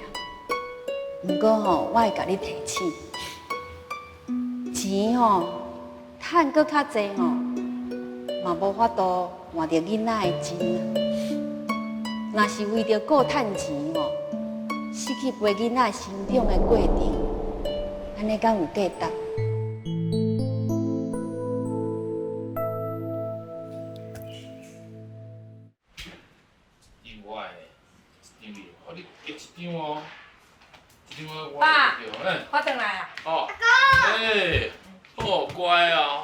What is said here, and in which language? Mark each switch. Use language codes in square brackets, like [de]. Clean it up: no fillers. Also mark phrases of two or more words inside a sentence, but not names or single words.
[nan] 不过吼，我会甲你提醒，钱吼趁搁较济吼，嘛无法度换着囡仔的情啊。若是为着顾趁钱吼，失去陪囡仔成长的过程，安尼敢有价值？另外，因为我你结一张哦，一张我爸对，哎，我回来啊。哦，哎，好乖哦。